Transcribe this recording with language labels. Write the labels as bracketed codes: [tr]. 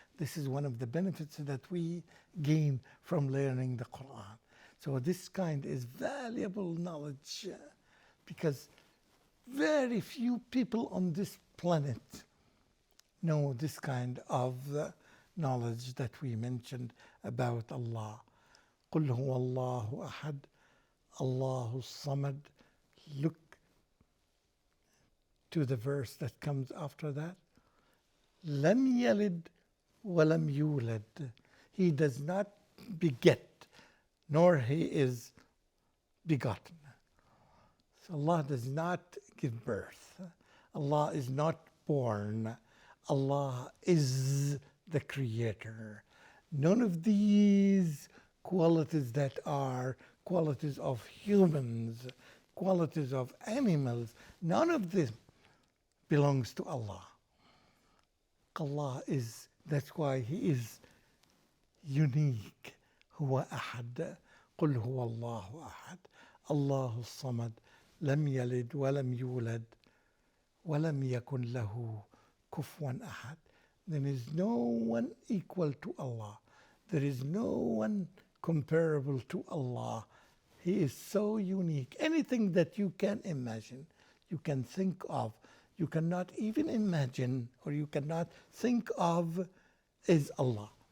[en] This is one of the benefits that we gain from learning the Quran. So this kind is valuable knowledge because very few people on this planet know this kind of knowledge that we mentioned about Allah. [ar] قُلْ هُوَ اللَّهُ أَحَدٌ Allahu Samad. [en] Look to the verse that comes after that. [ar] لَمْ يَلِدْ وَلَمْ يُولَدْ. [en] He does not beget. nor he is begotten. So Allah does not give birth. Allah is not born. Allah is the creator. None of these qualities that are qualities of humans, qualities of animals, none of this belongs to Allah. Allah is, that's why He is unique. [ar] هو أحد قل هو الله أحد الله الصمد لم يلد ولم يولد ولم يكن له كفوا أحد. [en] There is no one equal to Allah. There is no one comparable to Allah. He is so unique. Anything that you can imagine, you can think of, you cannot even imagine or you cannot think of is Allah.